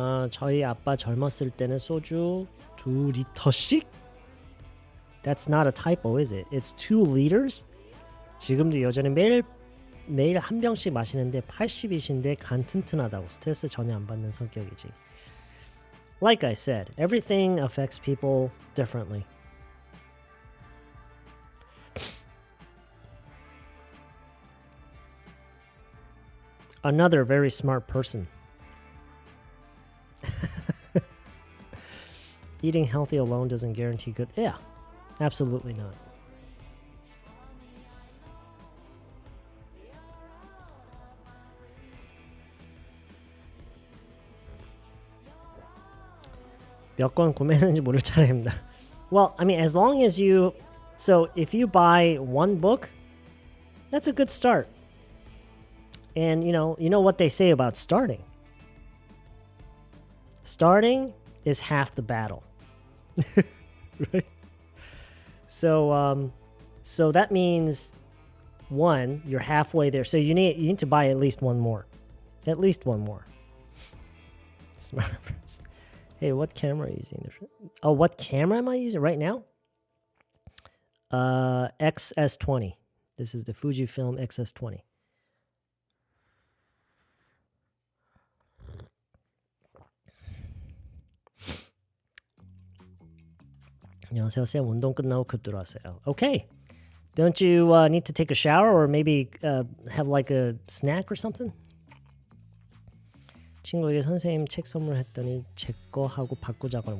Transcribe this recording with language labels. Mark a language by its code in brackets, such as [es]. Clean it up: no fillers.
[ko] 저희 아빠 젊었을 때는 소주 2리터씩? [en] That's not a typo, is it? It's 2 liters? [ko] 지금도 여전히 매일 한 병씩 마시는데 80이신데 간 튼튼하다고. 스트레스 전혀 안 받는 성격이지. [en] Like I said, everything affects people differently. Another very smart person. Eating healthy alone doesn't guarantee good. Yeah, absolutely not. [ko] 몇 권 구매했는지 모를 차례입니다. [en] Well, I mean, as long as you... So, if you buy one book, that's a good start. And, you know what they say about starting. Starting is half the battle. Right? So that means one, you're halfway there. So you need to buy at least one more. At least one more. Smart. Hey, what camera are you using? Oh, what camera am I using right now? XS20. This is the Fujifilm XS20. [ko] 안녕하세요, 쌤. 운동 끝나고 급 들어왔어요. [en] Okay. Don't you need to take a shower or maybe have like a snack or something? [ko] 친구에게 선생님 책 선물했더니 제 거 하고 바꾸자고.